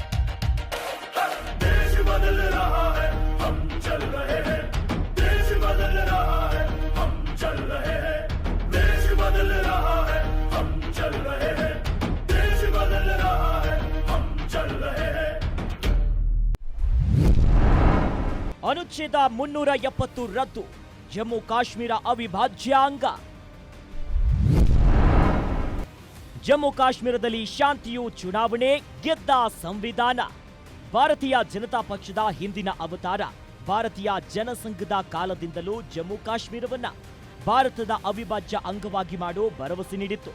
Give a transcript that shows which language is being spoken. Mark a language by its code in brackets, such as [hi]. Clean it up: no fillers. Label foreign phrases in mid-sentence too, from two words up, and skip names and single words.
[hi] देश बदल रहा है, हम चल रहे हैं. देश बदल रहा है, हम चल रहे हैं. देश बदल रहा है, हम चल रहे हैं. देश बदल रहा है, हम चल रहे हैं. [kn] ಅನುಚ್ಛೇದ 370 ರದ್ದು, ಜಮ್ಮು ಕಾಶ್ಮೀರ ಅವಿಭಾಜ್ಯ ಅಂಗ. ಜಮ್ಮು ಕಾಶ್ಮೀರದಲ್ಲಿ ಶಾಂತಿಯು ಚುನಾವಣೆ, ಗೆದ್ದ ಸಂವಿಧಾನ. ಭಾರತೀಯ ಜನತಾ ಪಕ್ಷದ ಹಿಂದಿನ ಅವತಾರ ಭಾರತೀಯ ಜನಸಂಘದ ಕಾಲದಿಂದಲೂ ಜಮ್ಮು ಕಾಶ್ಮೀರವನ್ನ ಭಾರತದ ಅವಿಭಾಜ್ಯ ಅಂಗವಾಗಿ ಮಾಡೋ ಭರವಸೆ ನೀಡಿತ್ತು.